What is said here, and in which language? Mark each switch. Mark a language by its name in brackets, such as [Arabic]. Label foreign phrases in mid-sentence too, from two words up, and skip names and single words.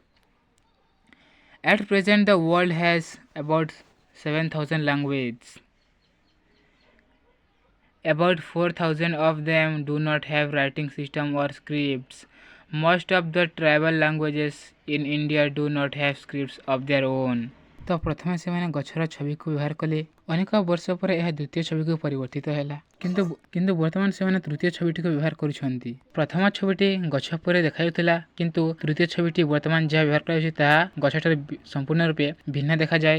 [English] At present, the world has about 7,000 languages. About 4,000 of them do not have writing system or scripts. Most of the tribal languages in India do not have scripts of their own. [Odia] ତ ପ୍ରଥମେ ସେମାନେ ଗଛର ଛବିକୁ ବ୍ୟବହାର କଲେ। ଅନେକ ବର୍ଷ ପରେ ଏହା ଦ୍ୱିତୀୟ ଛବିକୁ ପରିବର୍ତ୍ତିତ ହେଲା, କିନ୍ତୁ ବର୍ତ୍ତମାନ ସେମାନେ ତୃତୀୟ ଛବିଟିକୁ ବ୍ୟବହାର କରୁଛନ୍ତି। ପ୍ରଥମ ଛବିଟି ଗଛ ଉପରେ ଦେଖାଯାଉଥିଲା, କିନ୍ତୁ ତୃତୀୟ ଛବିଟି ବର୍ତ୍ତମାନ ଯାହା ବ୍ୟବହାର କରାଯାଉଛି ତାହା ଗଛଠାରୁ ସମ୍ପୂର୍ଣ୍ଣ ରୂପେ ଭିନ୍ନ ଦେଖାଯାଏ।